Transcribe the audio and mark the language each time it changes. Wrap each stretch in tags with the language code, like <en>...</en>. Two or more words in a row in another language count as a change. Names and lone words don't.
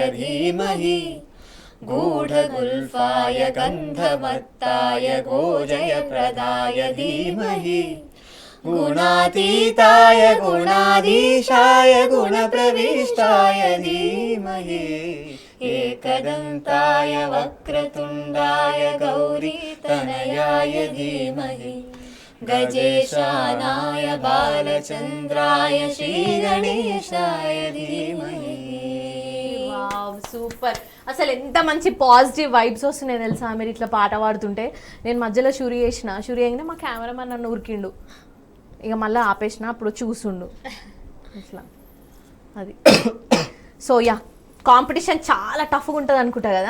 <sa>धीमहि गूढगुल्फाय गन्धमत्ताय गोजयप्रदाय धीमहि गुणातीताय गुणाधीशाय गुणप्रविष्टाय धीमहि एकदन्ताय वक्रतुण्डाय गौरीतनयाय धीमहि गजेशानाय बालचन्द्राय श्रीगणेशाय धीमहि.</sa> <te>సూపర్. అసలు ఎంత మంచి పాజిటివ్ వైబ్స్ వస్తున్నాయి తెలుసా మీరు ఇట్లా పాట పాడుతుంటే. నేను మధ్యలో షూరి అయినా మా కెమెరామెన్ నన్ను ఉరికిండు, ఇక మళ్ళీ ఆపేసిన, అప్పుడు చూసుండు ఇట్లా అది. సో కాంపిటీషన్ చాలా టఫ్గా ఉంటుంది అనుకుంటా కదా.</te>